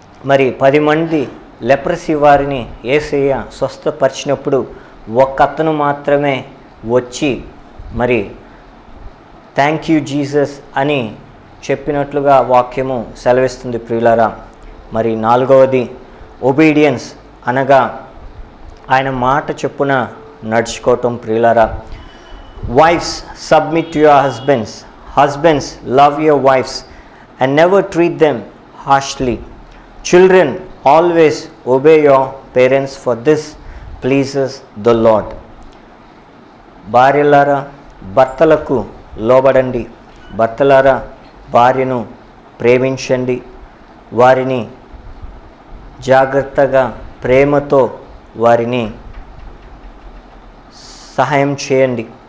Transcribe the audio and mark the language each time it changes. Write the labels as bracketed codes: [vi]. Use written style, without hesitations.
[te] మరి 10 మంది లెప్రసీ వారిని యేసయ్య స్వస్థపరిచినప్పుడు ఒక్కతను మాత్రమే వచ్చి మరి [en] thank you Jesus [te] అని చెప్పినట్లుగా వాక్యము సెలవిస్తుంది ప్రియులారా. మరి 4వది ఒబీడియన్స్, అనగా ఆయన మాట చొప్పున నడుచుకోవటం ప్రియులారా. [en] Wives, submit to your husbands. Husbands, love your wives and never treat them harshly. Children, always obey your parents, for this pleases the Lord. [te] భార్యలారా భర్తలకు లోబడండి, భర్తలారా భార్యను ప్రేమించండి, వారిని జాగ్రత్తగా ప్రేమతో వారిని సహాయం చేయండి.